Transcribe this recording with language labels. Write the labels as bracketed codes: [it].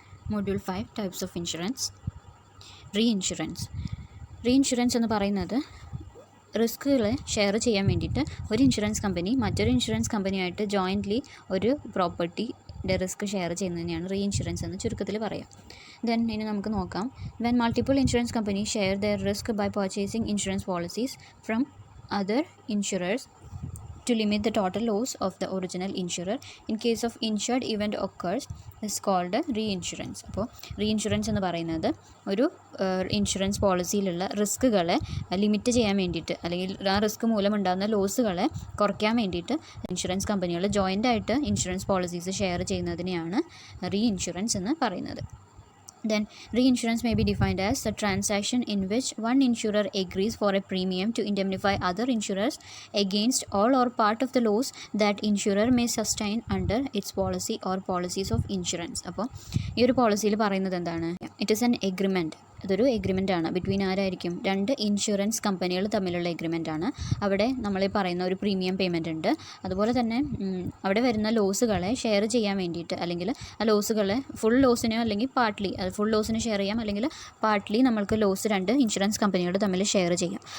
[en] Module 5 Types of Insurance. Reinsurance. [ml] Reinsurance എന്ന് പറയുന്നത് റിസ്കുകളെ share ചെയ്യാൻ വേണ്ടിയിട്ട് ഒരു ഇൻഷുറൻസ് കമ്പനി മറ്റൊരു ഇൻഷുറൻസ് കമ്പനിയായിട്ട് ജോയിൻ്റ്ലി ഒരു പ്രോപ്പർട്ടിയുടെ റിസ്ക് ഷെയർ ചെയ്യുന്നതിനെയാണ് റീഇൻഷുറൻസ് എന്ന് ചുരുക്കത്തിൽ പറയാം. ദെൻ ഇനി നമുക്ക് നോക്കാം. [en] When multiple insurance company share their risk by purchasing insurance policies from other insurers to limit the total loss of the original insurer in case of insured event occurs is called reinsurance. [ml] അപ്പോൾ reinsurance എന്ന് പറയുന്നത് ഒരു insurance പോളിസിയിലുള്ള റിസ്കുകളെ limit ചെയ്യാൻ വേണ്ടിയിട്ട് അല്ലെങ്കിൽ ആ risk മൂലമുണ്ടാകുന്ന ലോസുകളെ കുറയ്ക്കാൻ വേണ്ടിയിട്ട് ഇൻഷുറൻസ് കമ്പനികൾ ജോയിൻ്റായിട്ട് ഇൻഷുറൻസ് പോളിസീസ് ഷെയർ ചെയ്യുന്നതിനെയാണ് റീഇൻഷുറൻസ് എന്ന് പറയുന്നത്. [en] Then reinsurance may be defined as a transaction in which one insurer agrees for a premium to indemnify other insurers against all or part of the loss that insurer may sustain under its policy or policies of insurance. [ml] അപ്പോൾ ഈ ഒരു പോളിസിയിൽ പറയുന്നത് എന്താണ്? [en] It is an agreement. [ml] ഇതൊരു agreement ആണ്. Between ആരായിരിക്കും? രണ്ട് insurance കമ്പനികൾ തമ്മിലുള്ള എഗ്രിമെൻ്റ് ആണ്. അവിടെ നമ്മൾ പറയുന്ന ഒരു പ്രീമിയം പേയ്മെൻ്റ് ഉണ്ട്. അതുപോലെ തന്നെ അവിടെ വരുന്ന ലോസുകളെ ഷെയർ ചെയ്യാൻ വേണ്ടിയിട്ട് അല്ലെങ്കിൽ ആ ലോസുകളെ ഫുൾ ലോസിനോ അല്ലെങ്കിൽ പാർട്ട്ലി ഫുൾ ലോസിന് ഷെയർ ചെയ്യാം അല്ലെങ്കിൽ പാർട്ട്ലി നമ്മൾക്ക് ലോസ് രണ്ട് ഇൻഷുറൻസ് കമ്പനികൾ തമ്മിൽ ഷെയർ ചെയ്യാം.